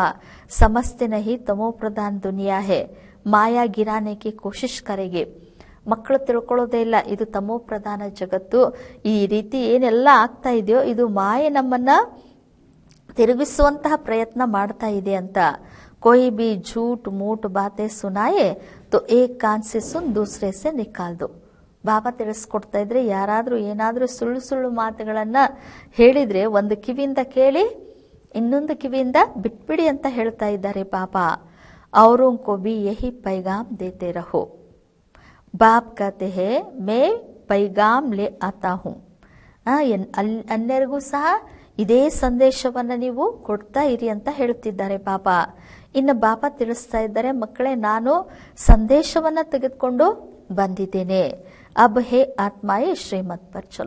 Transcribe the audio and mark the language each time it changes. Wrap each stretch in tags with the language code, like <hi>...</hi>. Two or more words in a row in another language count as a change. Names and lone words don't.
<hi>समझते नहीं तमो प्रधान दुनिया है, माया गिराने की कोशिश करेगी.</hi> <kn>ಮಕ್ಕಳು ತಿಳ್ಕೊಳ್ಳೋದೇ ಇಲ್ಲ, ಇದು ತಮೋ ಪ್ರಧಾನ ಜಗತ್ತು, ಈ ರೀತಿ ಏನೆಲ್ಲ ಆಗ್ತಾ ಇದೆಯೋ ಇದು ಮಾಯೆ ನಮ್ಮನ್ನ ತಿರುಗಿಸುವಂತಹ ಪ್ರಯತ್ನ ಮಾಡ್ತಾ ಇದೆ ಅಂತ.</kn> <hi>कोई भी झूठ मूठ बातें सुनाए तो एक कान से सुन दूसरे से निकाल दो.</hi> <kn>ಬಾಬಾ ತಿಳಿಸ್ಕೊಡ್ತಾ ಇದ್ರೆ ಯಾರಾದ್ರೂ ಏನಾದ್ರೂ ಸುಳ್ಳು ಸುಳ್ಳು ಮಾತುಗಳನ್ನ ಹೇಳಿದ್ರೆ ಒಂದು ಕಿವಿಯಿಂದ ಕೇಳಿ ಇನ್ನೊಂದು ಕಿವಿಯಿಂದ ಬಿಟ್ಬಿಡಿ ಅಂತ ಹೇಳ್ತಾ ಇದ್ದಾರೆ ಬಾಬಾ.</kn> <hi>औरों को भी यही पैगाम देते रहो. बाप कहते हैं मैं पैगाम ले आता हूँ.</hi> <kn>ಅನ್ಯರಿಗೂ ಸಹ ಇದೇ ಸಂದೇಶವನ್ನ ನೀವು ಕೊಡ್ತಾ ಇರಿ ಅಂತ ಹೇಳ್ತಿದ್ದಾರೆ ಬಾಬಾ. ಇನ್ನು ಬಾಬಾ ತಿಳಿಸ್ತಾ ಇದ್ದಾರೆ, ಮಕ್ಕಳೇ ನಾನು ಸಂದೇಶವನ್ನ ತೆಗೆದುಕೊಂಡು ಬಂದಿದ್ದೇನೆ.</kn> <hi>अब हे आत्माएं श्रीमत पर चलो.</hi>